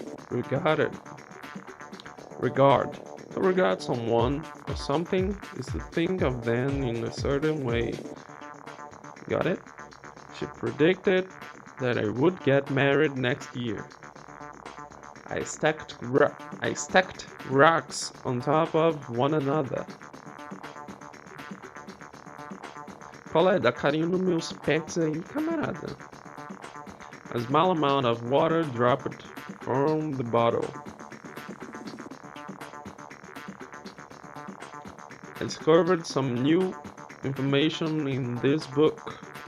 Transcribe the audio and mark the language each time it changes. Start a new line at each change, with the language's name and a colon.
English: To regard someone or something is to think of them in a certain way. Got it? She predicted that I would get married next year. I stacked rocks on top of one another.
Portuguese: Qual é? Dá carinho nos meus pets aí, camarada.
English: A small amount of water dropped from the bottle. I discovered some new information in this book.